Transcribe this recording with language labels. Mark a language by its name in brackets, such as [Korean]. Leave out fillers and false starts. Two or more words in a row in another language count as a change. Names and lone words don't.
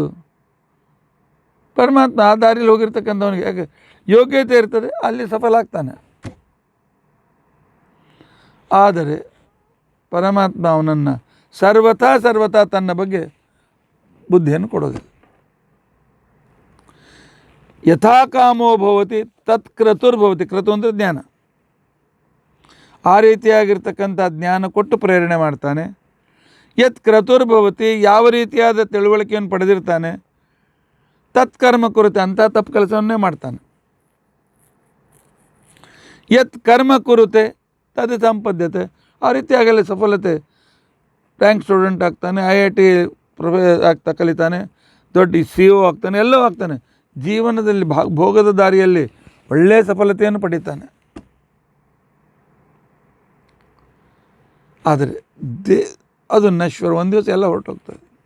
[Kannada] ಪರಮಾತ್ಮ ಆ ದಾರಿಯಲ್ಲಿ ಹೋಗಿರ್ತಕ್ಕಂಥವನಿಗೆ ಯಾಕೆ ಯೋಗ್ಯತೆ ಇರ್ತದೆ, ಅಲ್ಲಿ ಸಫಲ ಆಗ್ತಾನೆ. ಆದರೆ ಪರಮಾತ್ಮ ಅವನನ್ನು ಸರ್ವಥಾ ತನ್ನ ಬಗ್ಗೆ ಬುದ್ಧಿಯನ್ನು ಕೊಡೋದಿಲ್ಲ. [Sanskrit] ಯಥಾ ಕಾಮೋ ಭವತಿ ತತ್ಕ್ರತುರ್ಭವತಿ. [Kannada] ಕ್ರತು ಅಂದರೆ ಜ್ಞಾನ. ಆ ರೀತಿಯಾಗಿರ್ತಕ್ಕಂಥ ಜ್ಞಾನ ಕೊಟ್ಟು ಪ್ರೇರಣೆ ಮಾಡ್ತಾನೆ. [Sanskrit] ಯತ್ ಕ್ರತುರ್ಭವತಿ, [Kannada] ಯಾವ ರೀತಿಯಾದ ತಿಳುವಳಿಕೆಯನ್ನು ಪಡೆದಿರ್ತಾನೆ, ತತ್ಕರ್ಮ ಕುರಿತು ಅಂಥ ತಪ್ಪು ಕೆಲಸವನ್ನೇ ಮಾಡ್ತಾನೆ. [Sanskrit] ಯತ್ ಕರ್ಮ ಕುರುತೆ ತದ್ ಸಂಪದ್ಯತೆ, [Kannada] ಆ ರೀತಿಯಾಗಲಿ ಸಫಲತೆ, [English] rank student [Kannada] ಆಗ್ತಾನೆ, IIT ಆಗ್ತಾ ಕಲಿತಾನೆ, ದೊಡ್ಡ CO ಆಗ್ತಾನೆ, ಎಲ್ಲವೂ ಆಗ್ತಾನೆ. ಜೀವನದಲ್ಲಿ ಭೋಗದ ದಾರಿಯಲ್ಲಿ ಒಳ್ಳೆಯ ಸಫಲತೆಯನ್ನು ಪಡಿತಾನೆ. ಆದರೆ ಅದು ನಶ್ವರ, ಒಂದು ದಿವಸ ಎಲ್ಲ ಹೊರಟೋಗ್ತದೆ.